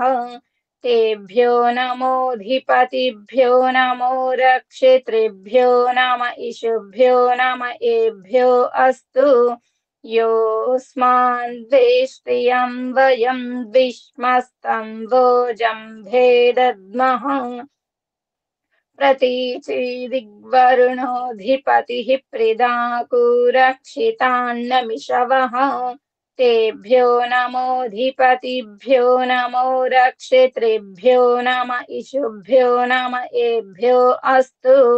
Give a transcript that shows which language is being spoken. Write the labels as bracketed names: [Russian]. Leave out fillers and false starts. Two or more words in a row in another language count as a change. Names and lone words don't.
[Sanskrit] తేభ్యో నమోధిపతిభ్యో నమో రక్షితృభ్యో నమ ఇషుభ్యో నమ ఏభ్యో అస్తు. యోస్మాన్ వేష్టియం వయం ద్విష్మస్తం వోజంభే దద్మః. प्रतीचिदिग्वरुणोऽधिपतिः प्रीदाकुरक्षितान्नमिषवः तेभ्यो नमोऽधिपतिभ्यो नमो रक्षितृभ्यो नम इषुभ्यो नम एभ्यो अस्तु